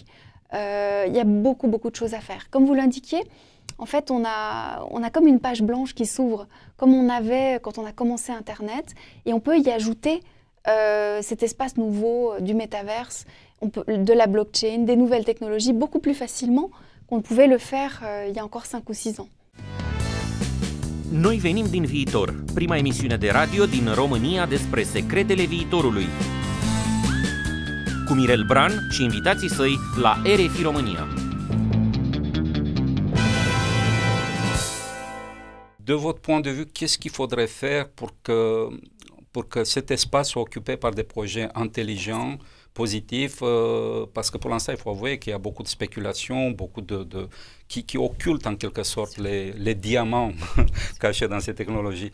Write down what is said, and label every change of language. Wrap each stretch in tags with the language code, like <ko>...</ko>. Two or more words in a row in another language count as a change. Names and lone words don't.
<fr>Il y a beaucoup de choses à faire. Comme vous l'indiquiez, en fait, on a comme une page blanche qui s'ouvre, comme on avait quand on a commencé Internet, et on peut y ajouter cet espace nouveau du métaverse, de la blockchain, des nouvelles technologies, beaucoup plus facilement qu'on pouvait le faire il y a encore 5 ou 6 ans.</fr> <ro>Noi venim din viitor, prima emisiune de radio din România despre secretele viitorului. Cu Mirel Bran și invitații săi la RFI România.</ro> <fr>De votre point de vue, qu'est-ce qu'il faudrait faire pour que cet espace soit occupé par des projets intelligents, positifs, parce que pour l'instant, il faut avouer qu'il y a beaucoup de spéculations, beaucoup qui occultent en quelque sorte les diamants cachés dans ces technologies.</fr>